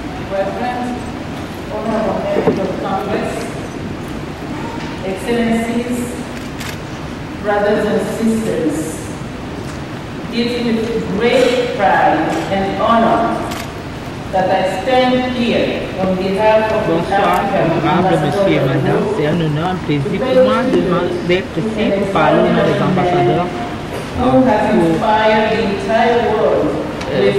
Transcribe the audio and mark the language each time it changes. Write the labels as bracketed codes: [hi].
[en] Reverend, honorable members of Congress, Excellencies, brothers and sisters, it is with great pride and honor that I stand here on behalf of the African [fr] Monsieur et Madame, c'est un honneur, un plaisir pour moi d'être ici pour parler au nom des ambassadeurs [en] who has inspired the entire world with